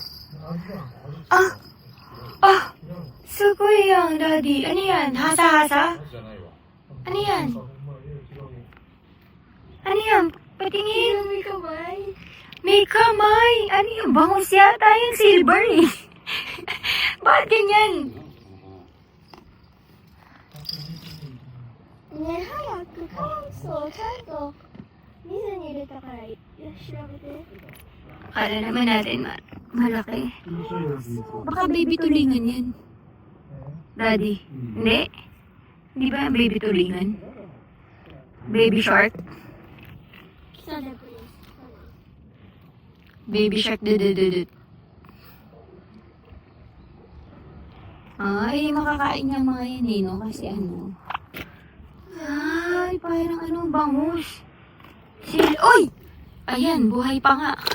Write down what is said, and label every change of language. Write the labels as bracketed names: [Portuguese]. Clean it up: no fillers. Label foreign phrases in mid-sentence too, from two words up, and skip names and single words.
[Filipino] Suguyang, Daddy. Ano yan? Hasa-hasa? Ano yan? Ano yan? Patingin. May kamay. May kamay. Ano yung bangus yata yung silver eh. Bakit ganyan? [Japanese] ねえ早く酸素をちゃんと水に入れたから調べて。 [Filipino] Akala naman natin malaki. Baka baby tulingan yan. Daddy. Hindi? Hindi ba yung baby tulingan? [English] Baby shark? [Japanese] 来たねプリンス。 [English] Baby shark dudududut. [Filipino] Ay, makakain niya mga yan eh, no? Kasi ano. Ay, parang anong bangus. Oy! Ayan, buhay pa nga.